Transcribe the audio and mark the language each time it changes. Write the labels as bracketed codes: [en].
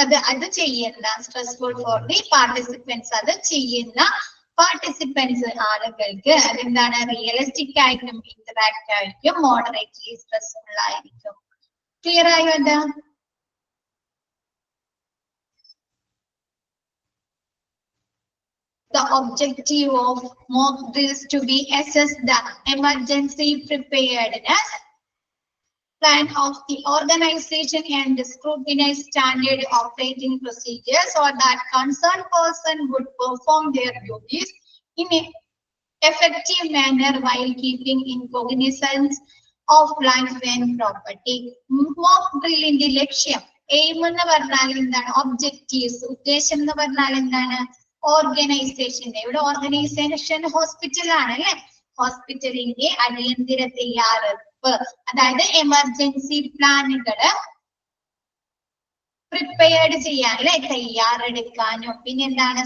[ml] അത് ചെയ്യുന്ന [en] stressful for the participants, [ml] അത് ചെയ്യുന്ന പാർട്ടിസിപ്പൻസ് ആളുകൾക്ക് അതെന്താണ്? റിയലിസ്റ്റിക് ആയിരിക്കും, ഇന്ററാക്റ്റീവ് ആയിരിക്കും, മോഡറേറ്റ്ലി സ്ട്രെസ്ഫുൾ ആയിരിക്കും. ക്ലിയർ ആയോ? [en] അത് the objective of mock drills to be assess the emergency preparedness plan of the organization and scrutinize standard operating procedures so that concerned person would perform their duties in an effective manner while keeping in cognizance of life and property. Mock drill in the [ml] ലക്ഷ്യം, aim എന്ന് പറഞ്ഞാൽ എന്താണ്? Objectives, ഉദ്ദേശം എന്ന് പറഞ്ഞാൽ എന്താണ്? ഓർഗനൈസേഷന്റെ, ഇവിടെ ഓർഗനൈസേഷൻ ഹോസ്പിറ്റലാണ് അല്ലെ. ഹോസ്പിറ്റലിന്റെ അടിയന്തര തയ്യാറെടുപ്പ്, അതായത് എമർജൻസി പ്ലാനുകള് പ്രിപ്പയർഡ് ചെയ്യാൻ അല്ലെ, തയ്യാറെടുക്കാനും. പിന്നെ എന്താണ്?